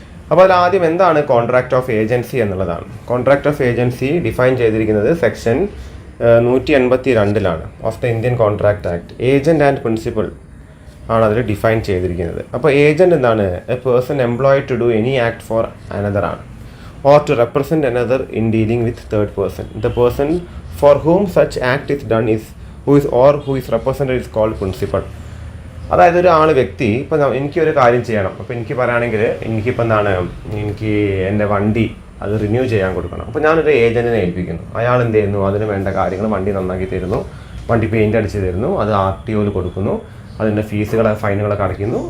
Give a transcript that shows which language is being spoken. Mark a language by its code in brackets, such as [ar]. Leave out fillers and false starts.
[ml] അപ്പോൾ അതിൽ ആദ്യം എന്താണ് കോൺട്രാക്ട് ഓഫ് ഏജൻസി എന്നുള്ളതാണ്. കോൺട്രാക്ട് ഓഫ് ഏജൻസി ഡിഫൈൻ ചെയ്തിരിക്കുന്നത് section 182 of the Indian contract act. Agent and principal ആണ് അതിൽ ഡിഫൈൻ ചെയ്തിരിക്കുന്നത്. അപ്പോൾ ഏജന്റ് എന്താണ്? [en] A person employed to do any act for another ആണ്, or to represent another in dealing with third person. The person for whom such act is done is who is represented is called principal. [ml] അതായത് ഒരാൾ വ്യക്തി ഇപ്പം എനിക്കൊരു കാര്യം ചെയ്യണം. അപ്പോൾ എനിക്ക് പറയുകയാണെങ്കിൽ എനിക്കിപ്പോൾ എന്താണ്, എനിക്ക് എൻ്റെ വണ്ടി അത് റിന്യൂ ചെയ്യാൻ കൊടുക്കണം. അപ്പോൾ ഞാനൊരു ഏജൻറ്റിനെ ഏൽപ്പിക്കുന്നു. അയാൾ എന്ത് ചെയ്യുന്നു? അതിന് വേണ്ട കാര്യങ്ങൾ വണ്ടി നന്നാക്കി തരുന്നു, വണ്ടി പെയിൻ്റ് അടിച്ച് തരുന്നു, അത് RTOയിൽ കൊടുക്കുന്നു, അതിൻ്റെ ഫൈനുകളൊക്കെ അടയ്ക്കുന്നു.